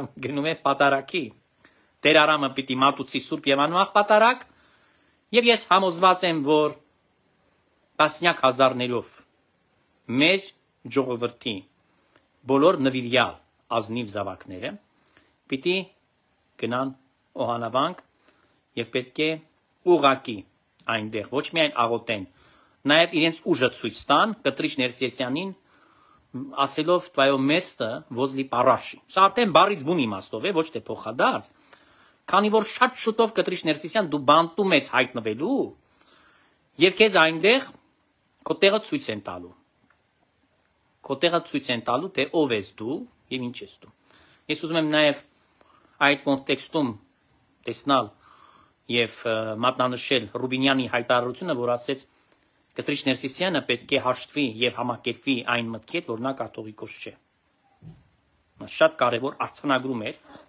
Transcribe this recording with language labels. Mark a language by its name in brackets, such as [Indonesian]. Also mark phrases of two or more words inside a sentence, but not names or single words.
[Armenian] գնում է պատարակի։ Տեր Արամը պիտի մատուցի Սուրբ եւ անմահ պատարակ եւ ես համոզված եմ, որ տասնյակ հազարներով մեր ժողովրդի բոլոր նվիրյալ ազնիվ զավակները պիտի գնան օհանավանք եւ պետք է ուղակի այնտեղ ոչ միայն աղոթեն, նաեւ իրենց ուժը ցույց տան Կտրիչ Ներսիսյանին ասելով [Russian] твое место возле параши։ [Armenian] Սա արդեն բառից բուն իմաստով է, ոչ թե փոխադարձ, քանի որ շատ շուտով Կտրիչ Ներսիսյան դու բանտում ես հայտնվելու եւ քեզ այնտեղ քո տեղը ցույց են տալու։ Քո տեղը ցույց են տալու, թե ով ես դու եւ ինչ ես դու։ Ես ուզում եմ նաեւ այդ կոնտեքստում տեսնալ եւ մատնանշել Ռուբինյանի հայտարարությունը, որ ասեց Կտրիչ Ներսիսյանը պետք է հաշտվի եւ համակերպվի այն մտքի հետ, որ նա կաթողիկոս չէ։ Նա շատ կարեւոր արձանագրում էր,